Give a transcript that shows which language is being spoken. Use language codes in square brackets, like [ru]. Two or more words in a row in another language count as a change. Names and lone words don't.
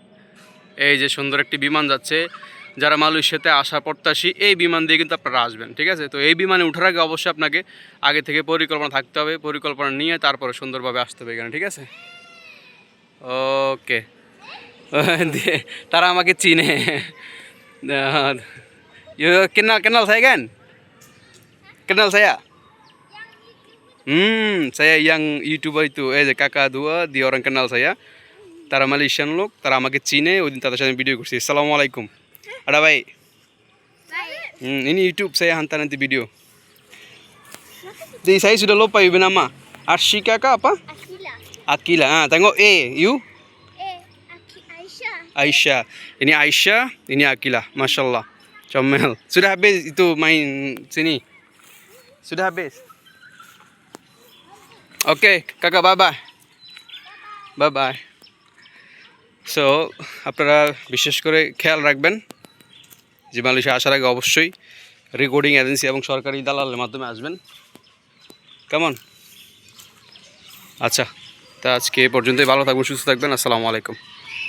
[bn] এই যে সুন্দর একটি বিমান যাচ্ছে। যারা মালয়েশিয়াতে আসা প্রত্যাশী, এই বিমান দিয়ে কিন্তু আপনারা আসবেন, ঠিক আছে। তো এই বিমানে ওঠার আগে অবশ্যই আপনাকে আগে থেকে পরিকল্পনা থাকতে হবে, পরিকল্পনা নিয়ে তারপরে সুন্দরভাবে আসতে হবে এখানে, ঠিক আছে। ওকে, তারা আমাকে চিনে। [ms] kenal kenal saya kan? Kenal saya? Saya yang YouTuber itu, kakak dua, dia orang kenal saya. [bn] তারা মালয়েশিয়ান লোক, তারা আমাকে চিনে, ওই দিন তাদের সাথে ভিডিও করছি। [ar] السلام عليكم. [ms] Ada baik. Ini YouTube saya hantar nanti video. Jadi saya sudah lupa ibu nama. Arshika kah apa? Akila. Tengok you? Aisyah. Ini Aisyah, ini Akila. Masya Allah. Comel. Sudah habis itu main sini? Sudah habis? Oke, kakak [en] bye bye. Bye bye. [bn] সো আপনারা বিশেষ করে খেয়াল রাখবেন যে মালয়েশিয়া আসার আগে অবশ্যই [en] recording agency [bn] এবং সরকারি দালালের মাধ্যমে আসবেন। কেমন? আচ্ছা, তা আজকে এ পর্যন্তই। ভালো থাকবেন, সুস্থ থাকবেন। [ar] السلام عليكم.